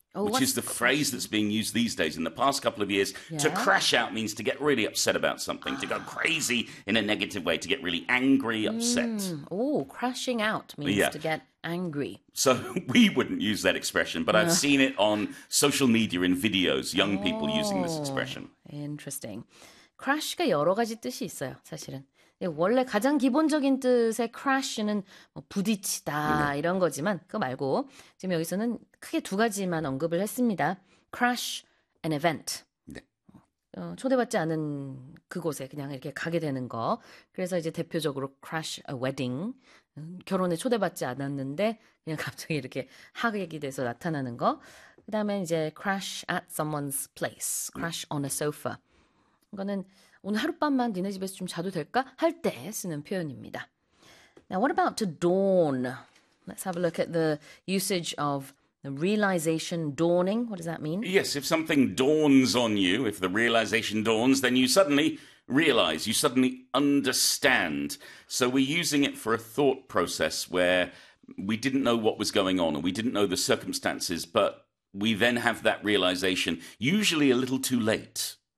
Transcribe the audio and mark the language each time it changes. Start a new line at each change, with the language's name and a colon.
English: Which is the phrase that's being used these days in the past couple of years. Yeah. To crash out means to get really upset about something, to go crazy in a negative way, to get really angry, upset. Oh, crashing out means to get angry. So we wouldn't use that expression, but I've seen it on social media in videos, young people using this expression. Interesting.
Korean: Crash가 여러 가지 뜻이 있어요, 사실은. 원래 가장 기본적인 뜻의 crash는 뭐 부딪히다 이런 거지만 그거 말고 지금 여기서는 크게 두 가지만 언급을 했습니다.
English: crash an event.
Korean: 초대받지 않은 그곳에 그냥 이렇게 가게 되는 거. 그래서 이제 대표적으로
English: crash a wedding.
Korean: 결혼에 초대받지 않았는데 그냥 갑자기 이렇게 하객이 돼서 나타나는 거. 그 다음에 이제
English: crash at someone's place. crash on a sofa.
Korean: 이거는 오늘 하룻밤만 니네 집에서 좀 자도 될까? 할 때 쓰는 표현입니다.
English: Now, what about to dawn? Let's have a look at the usage of the realization dawning. What does that mean? Yes, if something dawns on you, if the realization dawns, then you suddenly realize, you suddenly understand. So we're using it for a thought process where we didn't know what was going on or we didn't know the circumstances, but we then have that realization, usually a little too late.